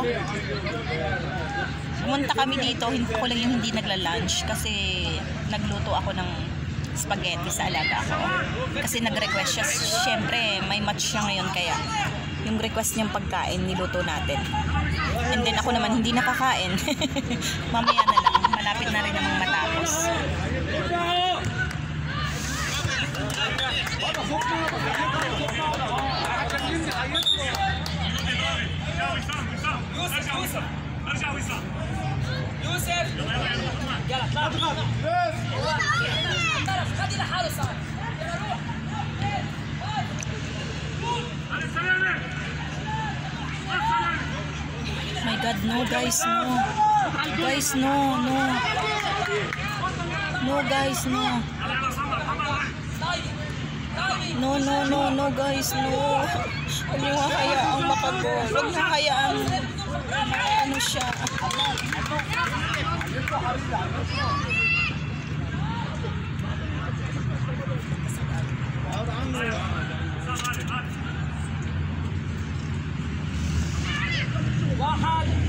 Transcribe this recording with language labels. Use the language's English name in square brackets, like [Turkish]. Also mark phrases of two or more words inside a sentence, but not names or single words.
[Filipino] Pumunta kami dito, ko lang yung hindi nagla-lunch kasi nagluto ako ng spaghetti sa alaga ko. Kasi nag-request siya. Siyempre, may match siya ngayon kaya yung request niyang pagkain, niluto natin. [English] And then [Filipino] ako naman hindi nakakain. Mamaya na lang. Malapit na rin namang matapos. [Arabic] يوسف يلا اطلع طرف خلي لحاله صار يلا روح [English] My God, no guys, no. Guys, no, no. No guys, no. No, no, no, no guys, no. [Filipino] Huwag niyo nga hayaang makagol. Huwag niyo hayaang ano siya. [Arabic] واحد